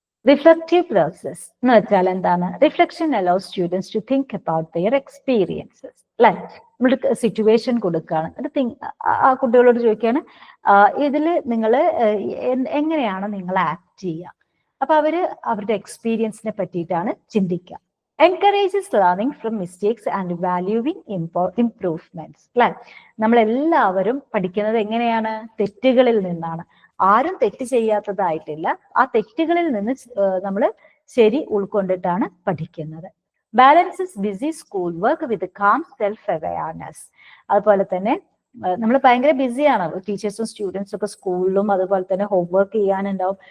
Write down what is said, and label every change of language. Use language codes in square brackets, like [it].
[ml] Reflective process എന്ന് വെച്ചാൽ എന്താണ്? [en] Reflection allows students to think about their experiences. [ml] അല്ലെ, നമ്മൾ സിറ്റുവേഷൻ കൊടുക്കുകയാണ്, ആ കുട്ടികളോട് ചോദിക്കുകയാണ് ഇതിൽ നിങ്ങൾ എങ്ങനെയാണ് നിങ്ങൾ ആക്ട് ചെയ്യുക, അപ്പൊ അവരുടെ എക്സ്പീരിയൻസിനെ പറ്റിയിട്ടാണ് ചിന്തിക്കുക. [en] encourages learning from mistakes and valuing improvements. [ml] അല്ലെ, നമ്മളെല്ലാവരും പഠിക്കുന്നത് എങ്ങനെയാണ്? തെറ്റുകളിൽ നിന്നാണ്. ആരും തെറ്റ് ചെയ്യാത്തതായിട്ടില്ല, ആ തെറ്റുകളിൽ നിന്ന് നമ്മൾ ശരി ഉൾക്കൊണ്ടിട്ടാണ് പഠിക്കുന്നത്. [en] Balances busy school work with calm self awareness. [ml] അതുപോലെ തന്നെ നമ്മൾ ഭയങ്കര ബിസിയാണ്, ടീച്ചേഴ്സും സ്റ്റുഡൻസും ഒക്കെ സ്കൂളിലും അതുപോലെ തന്നെ ഹോംവർക്ക് ചെയ്യാനുണ്ടാവും.